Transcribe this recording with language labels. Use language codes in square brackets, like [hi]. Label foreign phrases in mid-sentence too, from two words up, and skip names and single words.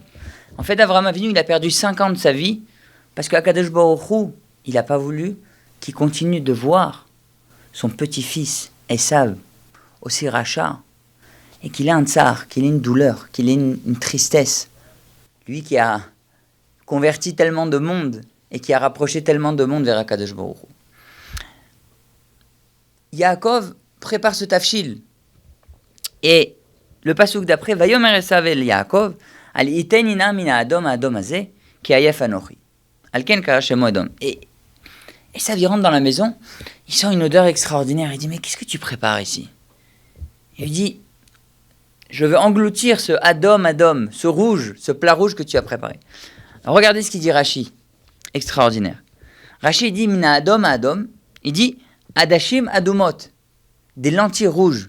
[fr] En fait, Avraham Avinu, il a perdu 5 ans de sa vie parce qu' [he] הקדוש ברוך הוא, [fr] il n'a pas voulu qu'il continue de voir son petit-fils, Esav, aussi rachat, et qu'il ait un tsar, qu'il ait une douleur, qu'il ait une tristesse. Lui qui a converti tellement de monde et qui a rapproché tellement de monde vers [he] הקדוש ברוך הוא. [fr] Yaakov prépare ce tafshil. Et le pasuk d'après, [he] ויאמר עשו אל יעקב, הלעיטני נא מן האדם האדם הזה, כי עיף אנכי. על כן קרא שמו אדום. [fr] Et Esav, il rentre dans la maison, il sent une odeur extraordinaire. Il dit, mais qu'est-ce que tu prépares ici? Il lui dit, je veux engloutir ce adom, ce rouge, ce plat rouge que tu as préparé. Alors, regardez ce qu'il dit Rashi, extraordinaire. Rashi dit, [he] מן האדם האדם, [fr] il dit, [he] עדשים אדומות, [fr] des lentilles rouges.